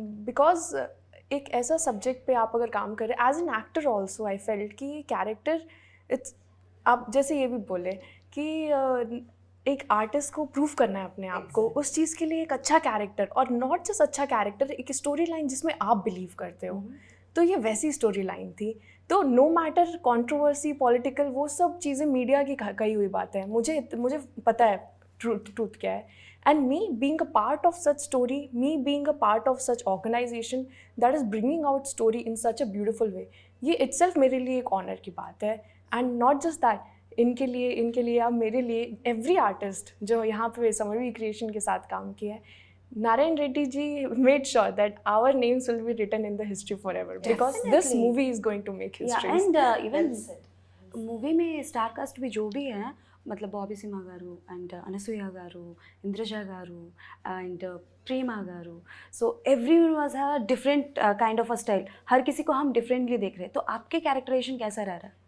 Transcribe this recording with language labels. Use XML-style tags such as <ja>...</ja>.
<hi>Because एक ऐसा subject पे आप अगर काम कर रहे,</hi> <en>as an actor also I felt</en> <hi>कि कैरेक्टर इट्स, आप जैसे ये भी बोले कि एक आर्टिस्ट को प्रूव करना है अपने आप को, उस चीज़ के लिए एक अच्छा कैरेक्टर, और नॉट जस्ट अच्छा कैरेक्टर, एक स्टोरी लाइन जिसमें आप बिलीव करते हो. तो ये वैसी स्टोरी लाइन थी. तो</hi> <en>no matter controversy,</en> <hi>पॉलिटिकल, वो सब चीज़ें मीडिया की कही हुई बात है. मुझे पता है ट्रूथ क्या है.</hi> <en>And me being a part of such story, me being a part of such organization that is bringing out story in such a beautiful way,</en> <hi>ये itself मेरे लिए एक honor की बात है.</hi> <en>And not just that,</en> <hi>इनके लिए या मेरे लिए,</hi> <en>every artist</en> <hi>जो यहाँ पे समरवी क्रिएशन के साथ काम किया है,</hi> <en>Narayan Reddy ji made sure that our names will be written in the history forever. Because this movie is going to make history. Yeah, and even</en> <hi>movie में स्टार कास्ट भी जो भी है, मतलब बॉबी सिम्हा गारू एंड అనసూయ గారు, ఇంద్రజ గారు and Prema garu,</hi> <en>So everyone was a different kind of a style.</en> <hi>हर किसी को हम डिफरेंटली देख रहे हैं. तो आपके कैरेक्टराइजेशन कैसा रह रहा है?</hi>